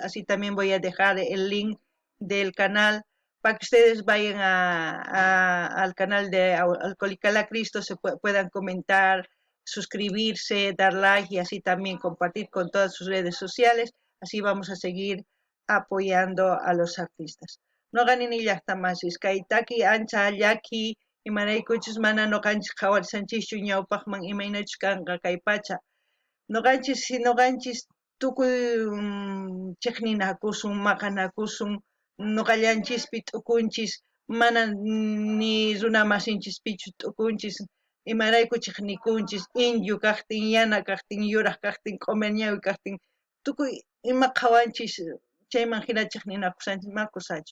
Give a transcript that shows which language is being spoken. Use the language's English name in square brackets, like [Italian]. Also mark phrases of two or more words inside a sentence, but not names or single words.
[Spanish] Así también voy a dejar el link del canal para que ustedes vayan al canal de Alcohólica la Cristo, puedan comentar, suscribirse, dar like y así también compartir con todas sus redes sociales. Así vamos a seguir apoyando a los artistas. [Quechua] No ganen ni llaqtamasis, kaitaki ancha yaki imaraykuchus mana noqanchis qhawarsanchikchu ñawpaqman imaynachus kanqa kay pacha. Noqanchis tukuy chiqninakusun, maqanakusun, noqallanchispi t'ukunchis, mana ni runa masinchispichu t'ukunchis, imarayku chiqnikunchis, inyu kaqtin, yana kaqtin, yuraq kaqtin, q'umir ñawi kaqtin, tukuy ima qhawanchis chayman hina chiqninakusanchis ma kusachu.